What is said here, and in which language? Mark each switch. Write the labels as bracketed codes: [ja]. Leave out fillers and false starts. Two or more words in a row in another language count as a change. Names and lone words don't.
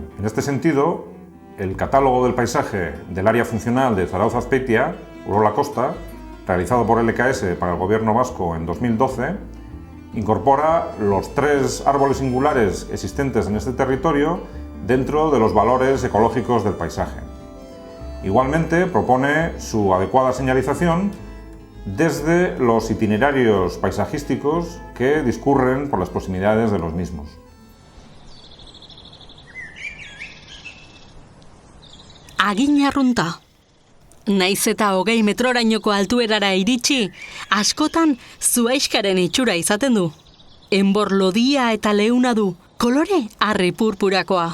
[es] En este sentido, el catálogo del paisaje del área funcional de Zarautz-Azpeitia, Urola Kosta, realizado por LKS para el Gobierno vasco en 2012, incorpora los 3 árboles singulares existentes en este territorio dentro de los valores ecológicos del paisaje. Igualmente propone su adecuada señalización desde los itinerarios paisajísticos que discurren por las proximidades de los mismos. [eu] Agin arrunta. Naiz eta 20 metrorainoko altuerara iritsi, askotan zuaiskaren itxura izaten du. Enbor lodia eta leuna du, kolore arri purpurakoa.